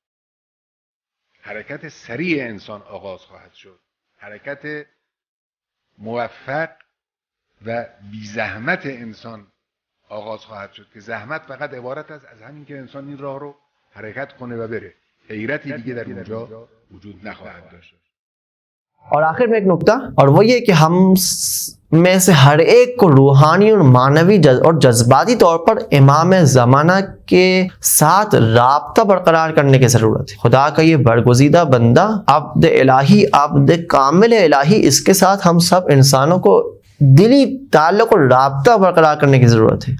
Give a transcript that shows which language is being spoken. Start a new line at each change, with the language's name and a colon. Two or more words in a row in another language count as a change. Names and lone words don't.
Persian: حرکت سریع انسان آغاز خواهد شد. حرکت موفق و بی زحمت انسان آغاز خواهد شد که زحمت فقط عبارت است از همین که انسان این راه رو حرکت کنه و بره. حیرتی دیگه در اونجا وجود نخواهد داشت.
Urdu: اور آخر میں ایک نکتہ، اور وہ یہ کہ ہم میں سے ہر ایک کو روحانی اور معنوی اور جذباتی طور پر امام زمانہ کے ساتھ رابطہ برقرار کرنے کی ضرورت ہے. خدا کا یہ برگزیدہ بندہ، عبد الہی، عبد کامل الہی، اس کے ساتھ ہم سب انسانوں کو دلی تعلق اور رابطہ برقرار کرنے کی ضرورت ہے.